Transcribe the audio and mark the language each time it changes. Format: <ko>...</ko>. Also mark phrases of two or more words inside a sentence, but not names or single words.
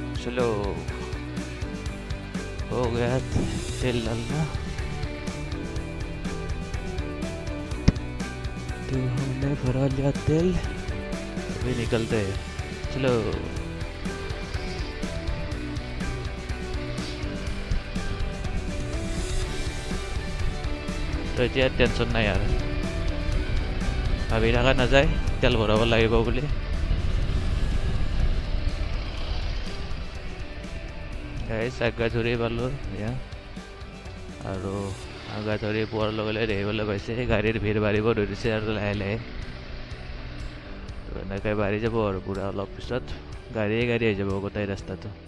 <hi>चलो हो गया तेल डालना तो हमने भरा लिया तेल अभी निकलते हैं चलो तो</hi> <as>এতিয়া টেনশন নাই আৰু ভাবি থকা নাযায় তেল ভৰাব লাগিব বুলি গাইছ আগা ধৰি পালোঁ এয়া আৰু আগা ধৰি পোৱাৰ লগে লগে দেখিবলৈ পাইছে গাড়ীৰ ভিৰ বাঢ়িব ধৰিছে আৰু লাহে লাহে এনেকৈ বাঢ়ি যাব আৰু পুৰা অলপ পিছত গাড়ীয়ে গাড়ী আহি যাব গোটেই ৰাস্তাটো</as>